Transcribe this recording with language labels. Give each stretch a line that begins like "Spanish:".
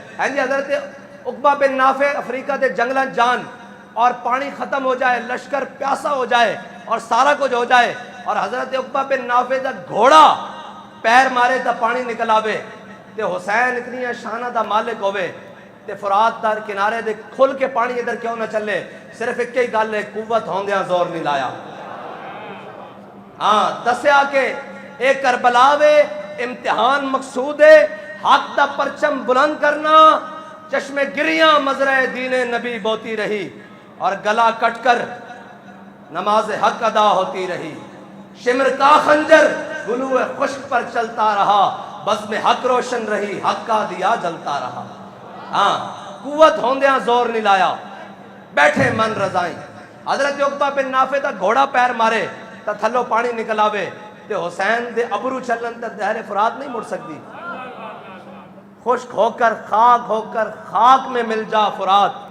Punjabi: ہاں جی حضرت عقبہ بن نافع افریقہ دے جنگلات جان اور پانی ختم ہو جائے لشکر پیاسا ہو جائے اور سارا کچھ ہو جائے اور حضرت عقبہ بن نافع دا گھوڑا پیر مارے تا پانی نکل آوے تے حسین اتنی شانہ دا مالک ہوئے تے فرات دار کنارے دے کھل کے پانی ادھر کیوں نہ چلے. صرف ایک ہی گل ہے قوت ہوندیاں زور نہیں لایا. ہاں دسیا کہ اے کربلا وے امتحان مقصود ہے حق دا پرچم بلند کرنا.
Urdu: چشم گریاں مزرع دین نبی بوتی رہی اور گلا کٹ کر نماز حق ادا ہوتی رہی. شمر کا خنجر گلو خشک پر چلتا رہا بزم حق روشن رہی حق کا دیا جلتا رہا.
Punjabi: ہاں قوت ہوندیاں زور نہیں لایا بیٹھے من رضائیں. حضرت عقبہ بن نافع دا گھوڑا پیر مارے تا تھلو پانی نکل آوے تے حسین دے ابرو چلن تے دہر فرات نہیں مڑ سکتی.
Urdu: خشک ہو کر خاک میں مل جا فرات.